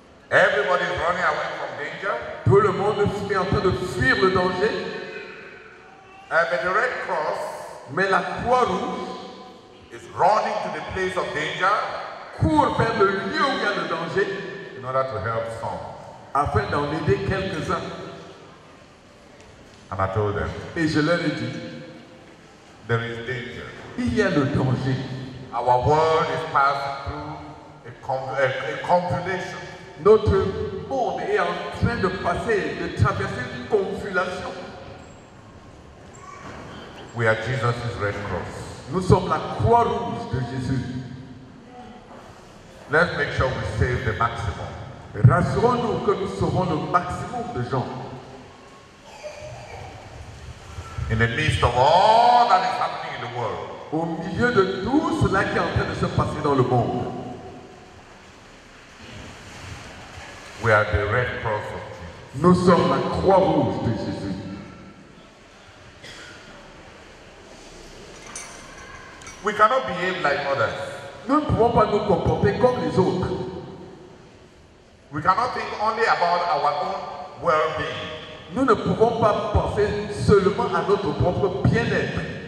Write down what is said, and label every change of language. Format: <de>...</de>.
<en>everybody is running away from danger,</en> <fr>tout le monde est en train de fuir le danger,</fr> <en>but the Red Cross</en> <fr>mais la Croix-Rouge</fr> <en>is running to the place of danger</en> <fr>court vers le lieu où il y a le danger</fr> <en>in order to help some.</en> <fr>afin d'en aider quelques-uns.</fr> <en>And I told them,</en> <fr>Et je leur ai dit,</fr> <en>there is danger.</en> <fr>il y a le danger.</fr> <en>Our world is passing through a convulsion.</en> <fr>Notre monde est en train de passer, de traverser une convulsion.</fr> <en>We are Jesus' Red Cross.</en> <fr>Nous sommes la Croix-Rouge de Jésus.</fr> <en>Let's make sure we save the maximum.</en> <fr>Rassurons-nous que nous saurons le maximum de gens.</fr> <en>In the midst of all that is happening in the world,</en> <fr>Au milieu de tout cela qui est en train de se passer dans le monde,</fr> <en>we are the Red Cross of Jesus.</en> <fr>nous sommes la Croix-Rouge de Jésus.</fr> <en>We cannot behave like others.</en> <fr>Nous ne pouvons pas nous comporter comme les autres.</fr> <en>We cannot think only about our own well-being.</en> <fr>Nous ne pouvons pas penser seulement à notre propre bien-être.</fr>